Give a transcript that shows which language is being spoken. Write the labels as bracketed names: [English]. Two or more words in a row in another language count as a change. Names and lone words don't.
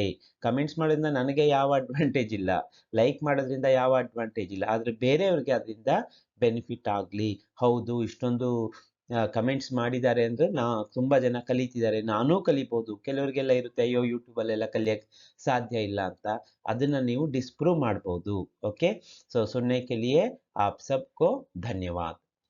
[Kannada] ಕಮೆಂಟ್ಸ್ ಮಾಡೋದ್ರಿಂದ ನನಗೆ ಯಾವ ಅಡ್ವಾಂಟೇಜ್ ಇಲ್ಲ, ಲೈಕ್ ಮಾಡೋದ್ರಿಂದ ಯಾವ ಅಡ್ವಾಂಟೇಜ್ ಇಲ್ಲ, ಆದ್ರೆ ಬೇರೆಯವ್ರಿಗೆ ಅದರಿಂದ ಬೆನಿಫಿಟ್ ಆಗ್ಲಿ. ಹೌದು ಇಷ್ಟೊಂದು ಕಮೆಂಟ್ಸ್ ಮಾಡಿದ್ದಾರೆ ಅಂದ್ರೆ ತುಂಬಾ ಜನ ಕಲಿತಿದ್ದಾರೆ, ನಾನೂ ಕಲಿಬಹುದು. ಕೆಲವರಿಗೆಲ್ಲ ಇರುತ್ತೆ, ಅಯ್ಯೋ ಯೂಟ್ಯೂಬ್ ಅಲ್ಲೆಲ್ಲ ಕಲಿಯಕ್ ಸಾಧ್ಯ ಇಲ್ಲ ಅಂತ, ಅದನ್ನ ನೀವು ಡಿಸ್ಪ್ರೂವ್ ಮಾಡ್ಬೋದು. [Hindi] ओके, सो सुनने के लिए आप सबको धन्यवाद।